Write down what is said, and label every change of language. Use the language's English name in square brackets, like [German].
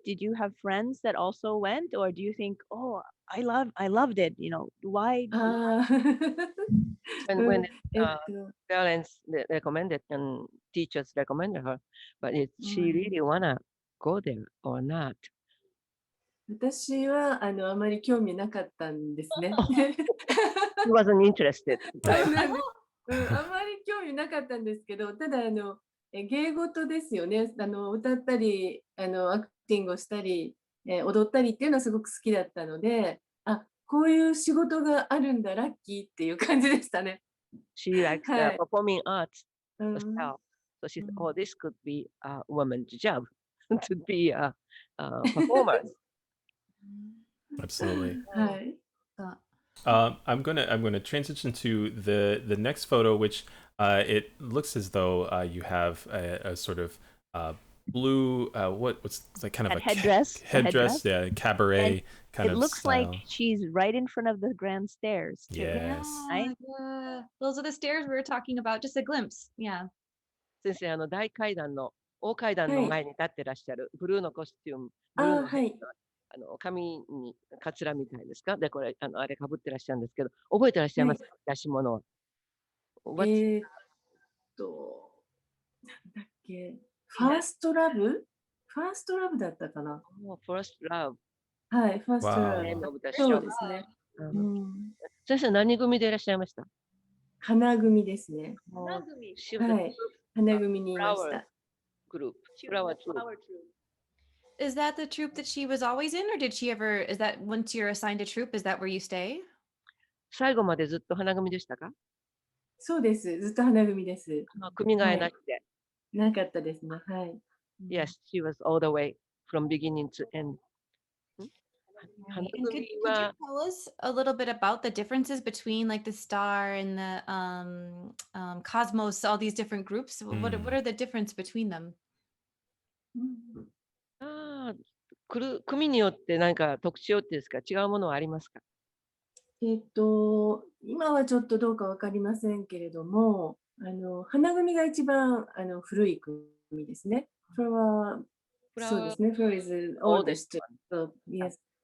[English] Did you have friends that also went? Or do you think, oh, I loved it, why? あ When ー parents recommended and teachers recommended her, but she Mm. really wanna go there or not? [Japanese] 私はあまり興味なかったんですね。 [English] She wasn't interested. [Japanese] そうなんです。あまり興味なかったんですけど、ただ芸事ですよね。歌ったりアクティングをしたり、踊ったりっていうのはすごく好きだったので、あ、こういう仕事があるんだ、ラッキーっていう感じでしたね。 [English] She likes [Japanese] はい。 [English] performing arts うん herself. So she said, うん oh, this could be a woman's job to be a performer. Absolutely. [Japanese] はい。 [English] I'm gonna transition to the next photo, which it looks as though you have a sort of blue what's like kind of That a headdress, the headdress, yeah, cabaret kind It of looks style. like she's right in front of the grand stairs. Too. Yes. Right? Yeah. Those are the stairs we were talking about. Just a glimpse. Yeah. [Japanese] 先生、大階段の大階段の前に立ってらっしゃるブルーのコスチューム、ブルーのはい。髪にカツラみたいですか？で、これ、あれかぶってらっしゃるんですけど、覚えてらっしゃいますか？出し物は。なんだっけ、ファーストラブ？ファーストラブだったかな。 [English] First Love。 [Japanese] はい、ファーストラブ。 [English] Name of the [Japanese] そう [English] show。 [Japanese] ですね。先生、何組でいらっしゃいました？花組ですね。花組。はい、花組にいました。 [English] Group。 Flower Troupe。 Is that the troupe that she was always in, or did she ever? Is that once you're assigned a troupe, is that where you stay? [Japanese] 最後までずっと花組でしたか？そうです。ずっと花組です。組替えなしで。なかったですね。はい。 [English] Yes, she was all the way from beginning to end. And could you tell us a little bit about the differences between like the star and the cosmos, all these different groups? What are the difference between them? [Japanese] 組によって何か特徴ってですか、違うものはありますか？今はちょっとどうかわかりませんけれども、花組が一番古い組ですね。それはそうですね。 [English] Flower is oldest. Yes.